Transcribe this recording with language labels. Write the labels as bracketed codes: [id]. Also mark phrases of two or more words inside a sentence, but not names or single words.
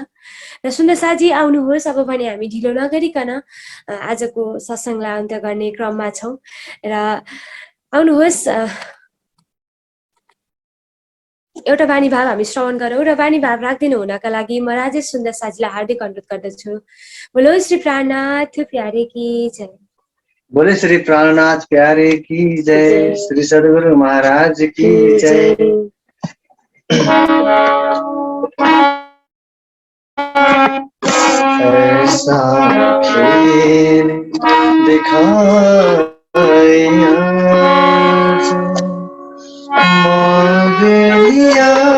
[ne] र सुन्दर साथी आउनुहोस्, अब भने हामी ढिलो नगरिकन आजको सत्सङ्गलाई अन्त्य गर्ने क्रममा छौँ। र आउनुहोस्, एउटा वाणी भाव हामी श्रवण गरौँ। र वाणी भाव राखिदिनु हुनका लागि म राजेश सुन्दर साथीलाई हार्दिक अनुरोध गर्दछु। [hi] बोलो श्री प्राणनाथ प्यारे की जय। बोले श्री प्राणनाथ प्यारे की जय। श्री सद्गुरु महाराज की जय। ऐसा खेल दिखाया मांगलिया